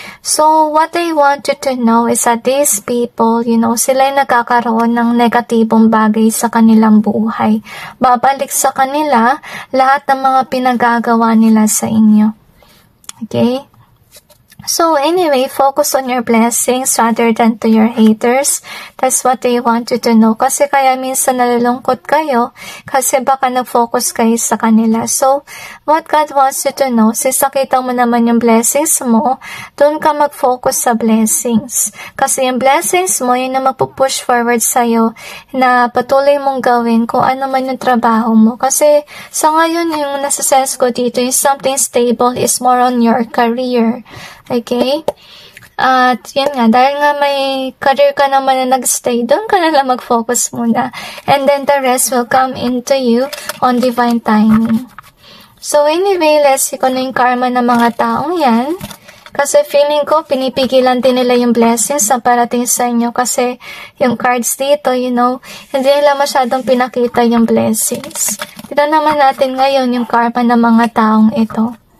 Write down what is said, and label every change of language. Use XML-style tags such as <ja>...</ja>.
<en>So, what I want you to know is that these people, you know,</en> <tl>sila yung nagkakaroon ng negatibong bagay sa kanilang buhay. Babalik sa kanila lahat ng mga pinagagawa nila sa inyo.</tl> <en>Okay? So, anyway, focus on your blessings rather than to your haters. That's what they want you to know.</en> <tl>Kasi kaya minsan nalulungkot kayo kasi baka nag-focus kayo sa kanila.</tl> <en>So, what God wants you to know,</en> <tl>since nakita mo naman yung blessings mo, doon ka mag-focus sa blessings. Kasi yung blessings mo, yun na magpupush forward sa'yo na patuloy mong gawin kung ano man yung trabaho mo. Kasi sa ngayon, yung nasa-sense ko dito, yung</tl> <en>something stable is more on your career.</en> <tl>Okay? At yun nga, dahil nga may career ka naman na nagstay, doon ka na lang mag-focus muna.</tl> <en>And then the rest will come into you on divine timing. So anyway, let's see</en> <tl>kung ano yung karma ng mga taong yan. Kasi feeling ko, pinipigilan din nila yung blessings na parating sa inyo. Kasi yung cards dito, you know, hindi nila masyadong pinakita yung blessings. Tignan naman natin ngayon yung karma ng mga taong ito.</tl>